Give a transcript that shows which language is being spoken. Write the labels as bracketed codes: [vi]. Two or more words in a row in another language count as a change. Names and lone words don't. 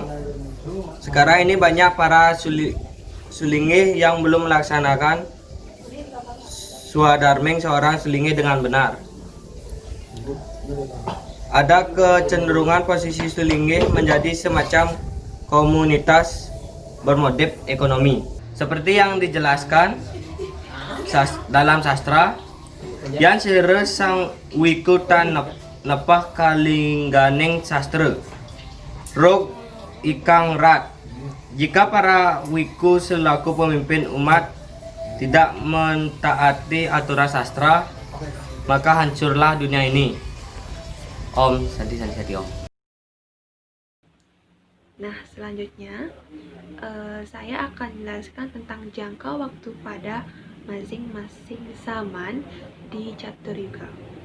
[id] Sekarang ini banyak para sulingih yang belum melaksanakan swadharming seorang sulingih dengan benar. Ada kecenderungan posisi sulingih menjadi semacam komunitas bermotif ekonomi. Seperti yang dijelaskan dalam sastra, yang [kaw] sire sang wikutan nepah kalingganing sastra rog ikang rat. [id] Jika para wiku selaku pemimpin umat tidak mentaati aturan sastra, maka hancurlah dunia ini. [sa] Om, Santi Om. [id] Nah, selanjutnya saya akan menjelaskan tentang jangka waktu pada masing-masing zaman di Catur Yuga.